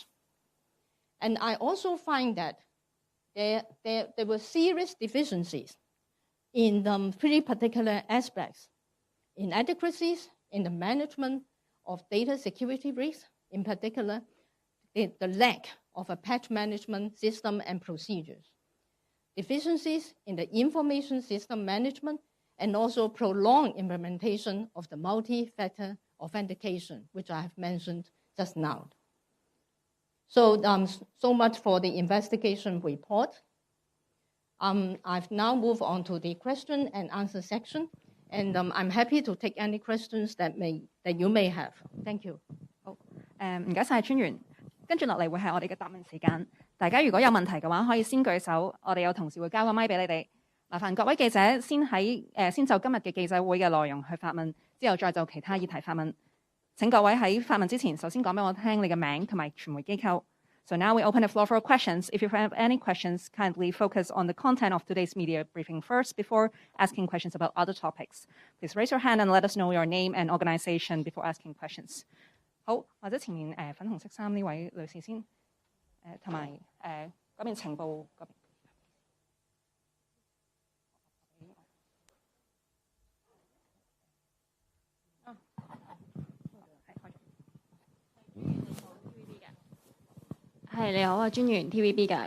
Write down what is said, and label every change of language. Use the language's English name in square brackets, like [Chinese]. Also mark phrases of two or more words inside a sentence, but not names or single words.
[English] And I also find that there were serious deficiencies in 3 particular aspects: inadequacies in the management of data security risks, in particular, the lack of a patch management system and procedures, deficiencies in the information system management, and also prolonged implementation of the multi-factor authentication, which I have mentioned just now. So, so much for the investigation report. I've now moved on to the question and answer section, and I'm happy to take any questions that you may have. Thank you. [Cantonese] 好，唔該晒專員。跟住落嚟會係我哋嘅答問時間。大家如果有問題嘅話，可以先舉手，我哋有同事會交個咪俾你哋。麻煩各位記者先就今日嘅記者會嘅內容去發問，之後再就其他議題發問。請各位喺發問之前，首先講俾我聽你嘅名同埋傳媒機構。 [English] So now we open the floor for questions. If you have any questions, kindly focus on the content of today's media briefing first before asking questions about other topics. Please raise your hand and let us know your name and organization before asking questions. [Cantonese] 好，或者前面粉紅色衫呢位女士先，同埋嗰邊情報嗰邊。係，你好啊，專員 TVB 㗎。